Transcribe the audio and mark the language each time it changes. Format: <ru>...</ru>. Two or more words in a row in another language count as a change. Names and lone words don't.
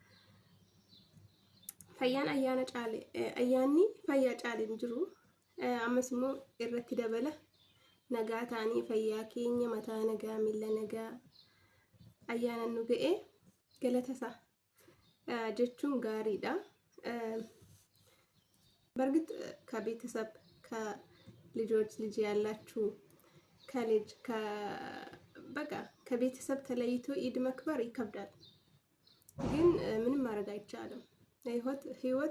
<om>fayyaan ayyaana caale ayyaanni fayyaa caale jiru ammas immoo irratti dabala nagaa taanii fayyaa keenya mataa nagaa miila nagaa ayyaana nu ga'e galatasa jechuun gaariidha</om> <am>በርግጥ ከቤተሰብ ከልጆች ልጅ ያላችሁ ከልጅ በቃ ከቤተሰብ ተለይቶ ኢድ መክበር ይከብዳል ግን ምንም ማድረግ አይቻልም ህይወት</am>